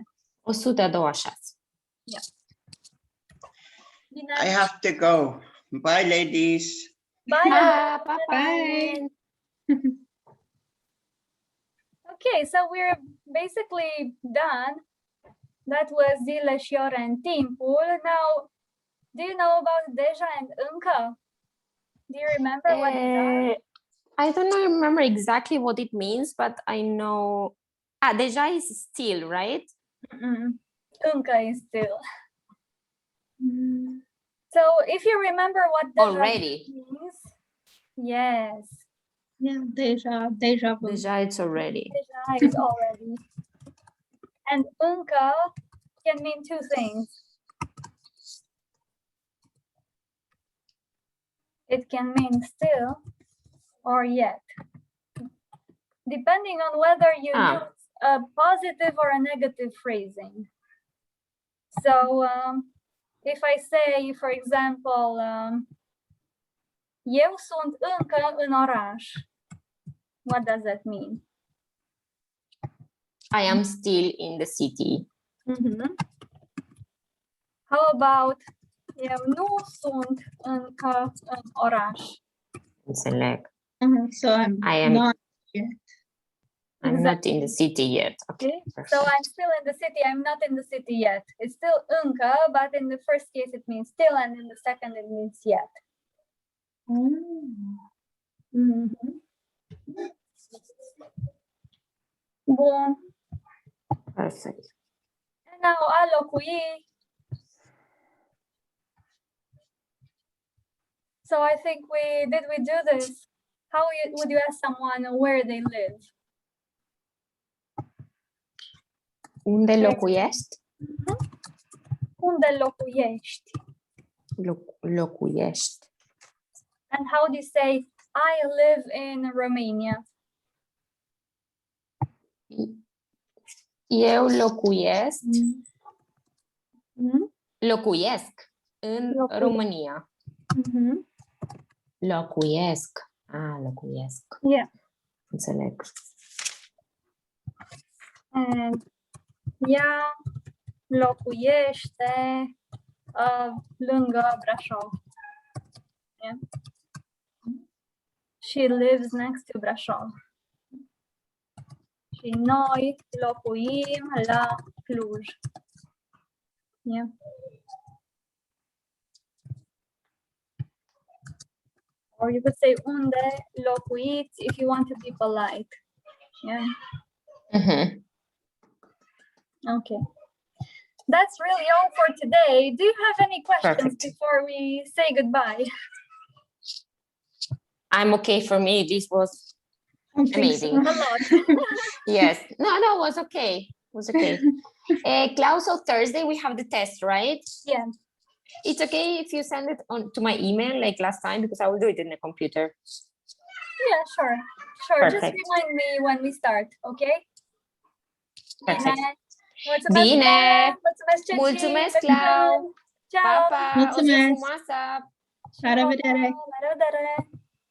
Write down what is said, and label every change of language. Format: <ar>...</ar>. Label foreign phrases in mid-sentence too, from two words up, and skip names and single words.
<en>126. I have to go. Bye, ladies. Bye. Bye. Okay, so we're basically done. That was</en> <ro>zile și ore în timpul.</ro> <en>Now, do you know about deja and încă? Do you remember what these are? I don't remember exactly what it means, but I know. Deja is still, right? Încă is still. So if you remember what deja Already. means, yes, Yeah, deja vu. Deja, it's already. deja is already. And încă can mean two things. It can mean still or yet, depending on whether you use a positive or a negative phrasing. So if I say, for example,</en> <ro>eu sunt încă în oraș,</ro> <en>what does that mean? I am still in the city. How about</en> <ro>eu nu sunt încă în oraș? Înțeleg.</ro> <en>So I am not yet. I'm not in the city yet. Okay. So I'm still in the city. I'm not in the city yet. It's still încă, but in the first case it means still, and in the second it means yet.</en> <ro>Bun.</ro> <en>Perfect. And now</en> <ro>a locui.</ro> <en>So I think we do this? How would you ask someone where they live?</en> <ro>Unde locuiești? Unde locuiești? Locuiești.</ro> <en>And how do you say, I live in Romania?</en> <ro>Eu locuiesc Mhm. Locuiesc în Locuiesc. România. Mhm. Locuiesc. Locuiesc.</ro> <en>Yeah.</en> <ro>Înțeleg. And ea locuiește lângă Brașov.</ro> <en>Yeah. She lives next to Brașov.</en> <ro>Și noi locuim la Cluj.</ro> <en>Yeah. Or you could say</en> <ro>unde locuiți</ro> <en>if you want to be polite. Yeah. Mhm. Okay. That's really all for today. Do you have any questions Perfect. before we say goodbye? I'm okay for me. This was I think so. amazing. A lot. Yes. No, it was okay. It was okay. Klaus, so Thursday we have the test, right? Yeah. It's okay if you send it on to my email like last time because I will do it in the computer. Yeah, sure. Sure. Just Perfect. remind me when we start, okay? Perfect.</en> <ro>Bine. Mulțumesc, Bine. Claire. Mulțumesc, Ceci. Mulțumesc, Pe curând. Clau. Ciao. Pa, pa. O zi Mulțumesc. frumoasă. La revedere! La revedere.</ro>